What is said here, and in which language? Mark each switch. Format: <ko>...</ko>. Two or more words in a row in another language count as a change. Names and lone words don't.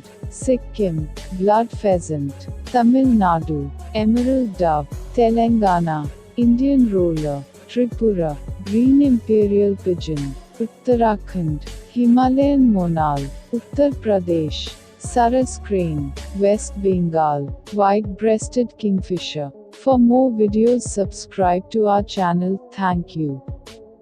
<en>Sikkim, blood pheasant. Tamil Nadu, emerald dove. Telangana, Indian roller. Tripura, green imperial pigeon. Uttarakhand, Himalayan monal. Uttar Pradesh, Saras crane. West Bengal, white-breasted kingfisher. For more videos subscribe to our channel. Thank you.</en>